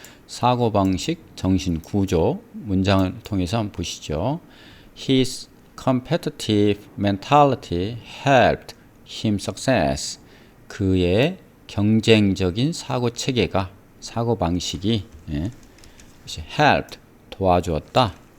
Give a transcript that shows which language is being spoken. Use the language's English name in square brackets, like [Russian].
[Korean] 사고방식, 정신구조, 문장을 통해서 한번 보시죠. [English] His competitive mentality helped him success. [Korean] 그의 경쟁적인 사고체계가, 사고방식이 helped, 도와주었다.